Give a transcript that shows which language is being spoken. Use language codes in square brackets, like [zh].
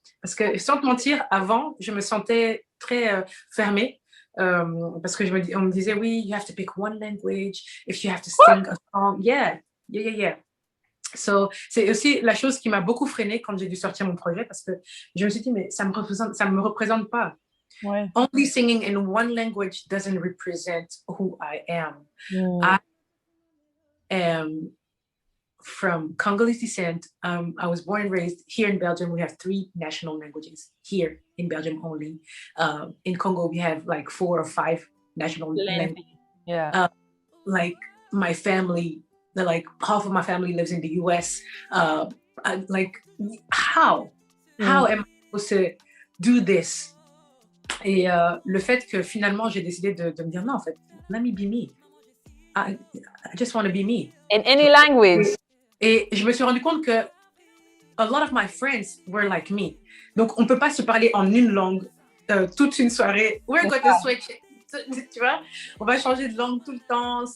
[fr] Parce que sans te mentir, avant, je me sentais très fermée. Parce que on me disait, oui, [en] you have to pick one language, if you have to sing a song, yeah. [fr] So, c'est aussi la chose qui m'a beaucoup freinée quand j'ai dû sortir mon projet parce que je me suis dit, mais ça me représente pas. Ouais. [en] Only singing in one language doesn't represent who I am. I am from Congolese descent. I was born and raised here in Belgium. We have 3 national languages here in Belgium only. In Congo, we have like 4 or 5 national languages. Yeah. Like my family, like half of my family lives in the US. Like how am I supposed to do this? [fr] Et le fait que finalement j'ai décidé de me dire non, en fait, [en] let me be me. I just want to be me. In any language. [fr] Et je me suis rendu compte que [en] a lot of my friends were like me. [fr] Donc on peut pas se parler en une langue toute une soirée. [en] We're going to switch. [fr] Tu vois, on va changer de langue tout le temps.